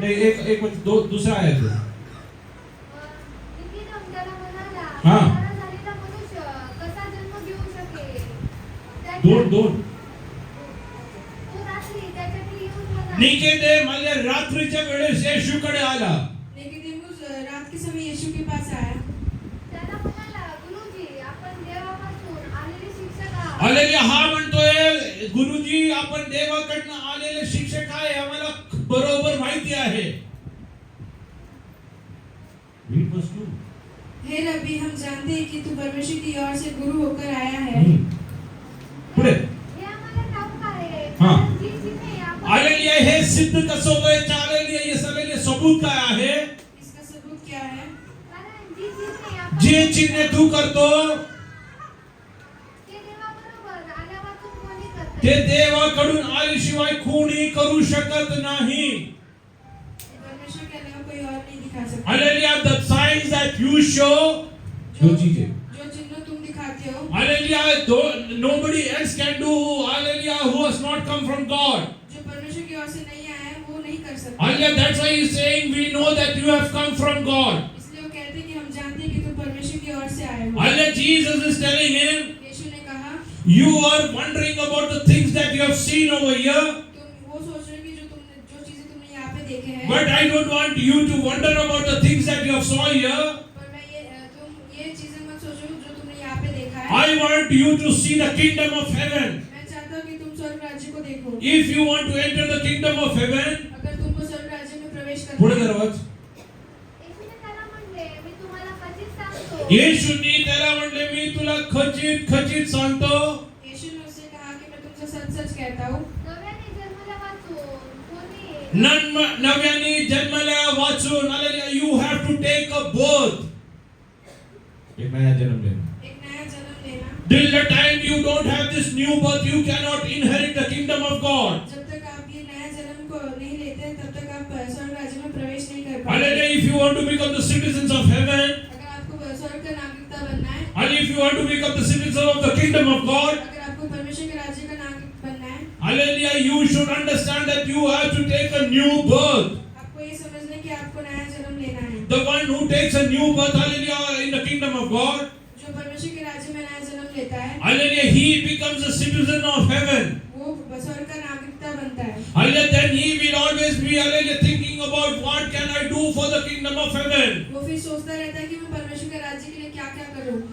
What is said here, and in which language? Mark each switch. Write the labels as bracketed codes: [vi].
[mr] नाही, एक मिनिट, दुसरा आहे तो. निकोदेम त्याला म्हणाला, हा. म्हातारा झालेला मनुष्य कसा जन्म घेऊ शकेल? दोन. तो रात्री त्याच्याकडे येऊन म्हणाला, निकेदेम म्हणजे रात्रीच्या वेळेस येशूकडे आला. [hi] निकोदेमुस रात के समय यीशु के पास आया। [mr] त्याला म्हणाला, गुरुजी, आपण देवापासून आलेले शिक्षक आहात. हालेलुया, हा म्हणतोय, गुरुजी, आपण देवाकडनं आलेले शिक्षक आहे, आम्हाला बरोबर माहिती आहे. [en] Read verse 2. [hi] हे रब्बी, हम जानते हैं कि तू परमेश्वर की ओर से गुरु होकर आया है। [mr] पुढे हे आम्हाला ठाऊक आहे, हा. कारण जी चिन्हे आपण हालेलुया, हे सिद्ध कसं होतंय? हालेलुया, हे सगळे सबूत काय आहे? [hi] इसका सबूत क्या है? [mr] कारण जी चिन्हे आपण जे चिन्ह तू करतो ते देवाबरोबर आल्यावाचून कोणी करते. ते देवाकडून आल्याशिवाय कोणी करू शकत नाही. [hi] परमेश्वर के अलावा कोई और नहीं दिखा सकता। [en] hallelujah, the signs that you show, [hi] जो चीजें, जो चिन्ह तुम दिखाते हो, [en] Hallelujah, nobody else can do, hallelujah, who has not come from God. [hi] जो परमेश्वर की ओर से नहीं आया है, वो नहीं कर सकता। [en] Hallelujah, that's why he's saying, we know that you have come from God. [hi] इसलिए वो कहते हैं कि हम जानते हैं कि तुम परमेश्वर की ओर से आए हो। [en] Hallelujah, Jesus is telling him, [hi] यीशु ने कहा, [en] you are wondering about the things that you have seen over here, [hi] तुम वो सोच रहे हो कि जो चीजें तुमने यहाँ पे देखे हैं, [en] but I don't want you to wonder about the things that you have saw here. [hi] पर मैं तुम ये चीजें मत सोचो जो तुमने यहाँ पे देखा है। [en] I want you to see the kingdom of heaven. [hi] मैं चाहता हूँ कि तुम स्वर्ग राज्य को देखो। [en] If you want to enter the kingdom of heaven, [hi] अगर तुमको स्वर्ग राज्य में प्रवेश [mr] पुढे [hi] करना है, दरवाज. [mr] येशूने त्याला म्हणले, मी तुम्हाला खचित सांगतो, येशूनी त्याला म्हणले, मी तुला खचित सांगतो. [hi] यीशु ने उससे कहा कि मैं तुमसे सच-सच कहता हूँ, [mr] नव्याने जन्मल्यावाचून कोणी नव्याने जन्मल्या वाचून, hallelujah, [en] you have to take a birth. [hi] एक नया जन्म लेना. एक नया जन्म लेना। [en] Till the time you don't have this new birth, you cannot inherit the kingdom of God. [hi] जब तक आप ये नया जन्म को नहीं लेते, तब तक आप स्वर्ग राज्य में प्रवेश नहीं कर पाते। [en] Hallelujah, if you want to become the citizens of heaven, [hi] अगर आपको स्वर्ग का नागरिकता बनना है, [en] and if you want to become the citizens of the kingdom of God, [hi] अगर आपको परमेश्वर के राज्य का नागरिक बनना है, [en] hallelujah, you should understand that you have to take a new birth. [hi] आपको ये समझना है कि आपको नया जन्म लेना है। [en] The one who takes a new birth, hallelujah, in the kingdom of God, [hi] जो परमेश्वर के राज्य में नया जन्म लेता है, [en] hallelujah, he becomes a citizen of heaven. [hi] वो स्वर्ग का नागरिकता बनता है। [en] Hallelujah, then he will always be, hallelujah, thinking about what can I do for the kingdom of heaven. [hi] वो फिर सोचता रहता है कि मैं परमेश्वर के राज्य के लिए क्या-क्या करूं।